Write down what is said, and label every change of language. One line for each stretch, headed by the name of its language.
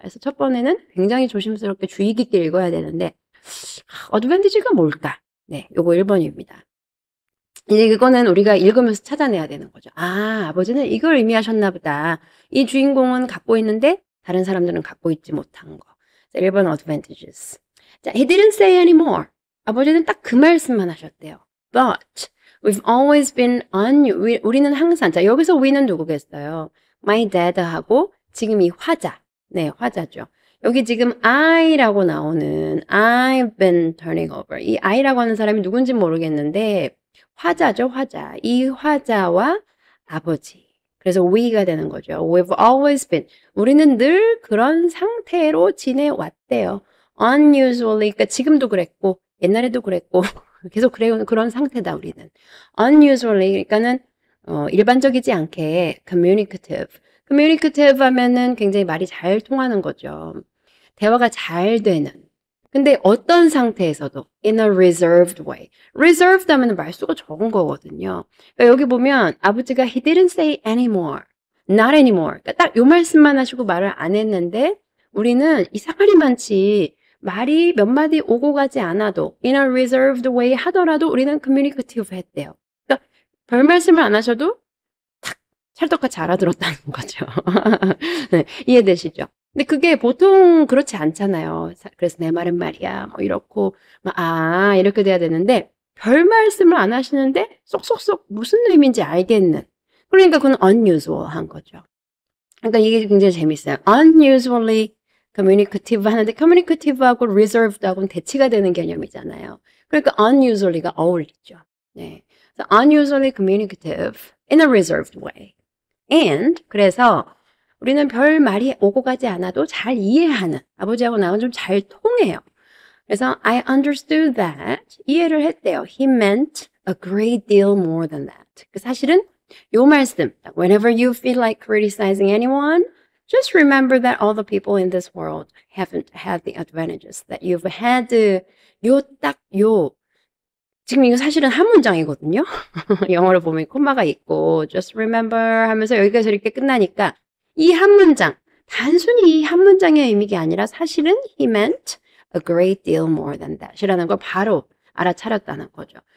Korean: 그래서 첫 번에는 굉장히 조심스럽게 주의 깊게 읽어야 되는데 advantage가 뭘까? 네. 요거 1 번입니다. 이제 그거는 우리가 읽으면서 찾아내야 되는 거죠. '아 아버지는 이걸 의미하셨나 보다. 이 주인공은 갖고 있는데 다른 사람들은 갖고 있지 못한 거.' 자 1번 advantages.
English: 자 he didn't say any more.
Korean: 아버지는 딱 그 말씀만 하셨대요.
English: "But we've always been on you."
Korean: 우리는 항상 자 여기서 we는 누구겠어요? My dad하고 지금 이 화자. 네 화자죠. 여기 지금 I라고 나오는 I've been turning over. 이 I라고 하는 사람이 누군진 모르겠는데 화자죠, 화자. 이 화자와 아버지. 그래서 we가 되는 거죠.
English: We've always been.
Korean: 우리는 늘 그런 상태로 지내왔대요.
English: Unusually.
Korean: 그러니까 지금도 그랬고 옛날에도 그랬고 계속 그래온 그런 상태다 우리는. Unusually 그러니까는 일반적이지 않게 communicative. communicative 하면은 굉장히 말이 잘 통하는 거죠. 대화가 잘 되는. 근데 어떤 상태에서도
English: in a reserved way.
Korean: reserved 하면은 말수가 적은 거거든요. 그러니까 여기 보면 아버지가
English: he didn't say anymore. not anymore.
Korean: 그러니까 딱 요 말씀만 하시고 말을 안 했는데 우리는 이상하리 많지 말이 몇 마디 오고 가지 않아도
English: in a reserved way
Korean: 하더라도 우리는 communicative 했대요. 그러니까 별 말씀을 안 하셔도 탁 찰떡같이 알아들었다는 거죠. 네. 이해되시죠? 근데 그게 보통 그렇지 않잖아요. 그래서 내 말은 말이야 뭐 이렇고 막 "아." 이렇게 돼야 되는데 별 말씀을 안 하시는데 쏙쏙쏙 무슨 의미인지 알겠는. 그러니까 그건 unusual한 거죠. 그러니까 이게 굉장히 재밌어요. unusually communicative 하는데 communicative하고 reserved하고는 대치가 되는 개념이잖아요. 그러니까 unusually가 어울리죠. 네.
English: 그래서 unusually communicative in a reserved way.
Korean: and 그래서 우리는 별 말이 오고 가지 않아도 잘 이해하는 아버지하고 나하고는 좀 잘 통해요. 그래서
English: I understood that
Korean: 이해를 했대요.
English: He meant a great deal more than that.
Korean: 그 사실은 요 말씀
English: Whenever you feel like criticizing anyone, just remember that all the people in this world haven't had the advantages that you've had.
Korean: 요 딱 요 지금 이거 사실은 한 문장이거든요. 영어로 보면 콤마가 있고 just remember 하면서 여기까지 이렇게 끝나니까 이 한 문장 단순히 이 한 문장의 의미가 아니라 사실은
English: he meant a great deal more than that
Korean: 이라는 걸 바로 알아차렸다는 거죠.